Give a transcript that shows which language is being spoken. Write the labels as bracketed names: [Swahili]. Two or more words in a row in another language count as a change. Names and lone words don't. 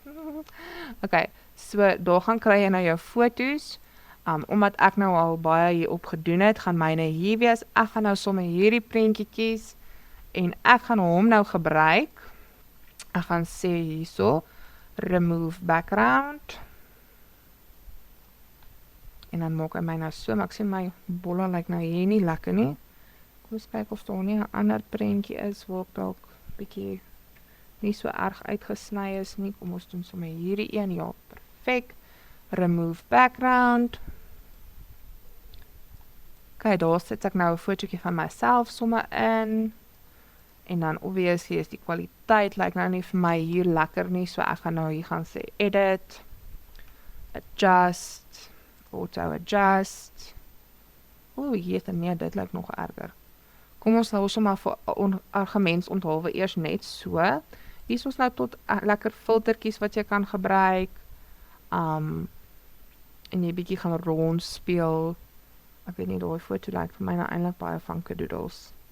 [Afrikaans] Ok, so daar gaan kry jy nou jou foto's, omdat ek nou al baie hierop gedoen het, gaan myne hier wees, ek gaan nou sommer hierdie prentjie kies, en ek gaan hom nou gebruik, ek gaan sê hierso, [English] remove background, [Afrikaans] En dan maak hy my nou so, maar ek sien my bolle lyk nou hier nie lekker nie. Kom ons kyk of daar nie 'n ander prentjie is waar ek dalk bietjie nie so erg uitgesny is nie. Kom ons doen sommer hierdie een, ja, perfek. [English] Remove background. [Afrikaans] Ok, daar sit ek nou 'n fotootjie van myself sommer in. En dan obviously is die kwaliteit lyk nou nie vir my hier lekker nie, so ek gaan nou hier gaan sê [English] edit, adjust, auto adjust. [Afrikaans] Jeet, nee, dit lyk nog erger. Kom ons hou sommer vir argumentsonthalwe eers net so. Hier is ons nou tot lekker filtertjies wat jy kan gebruik. En jy bietjie gaan rondspeel. Ek weet nie, daai foto lyk vir my nou eintlik baie van Kadoodles.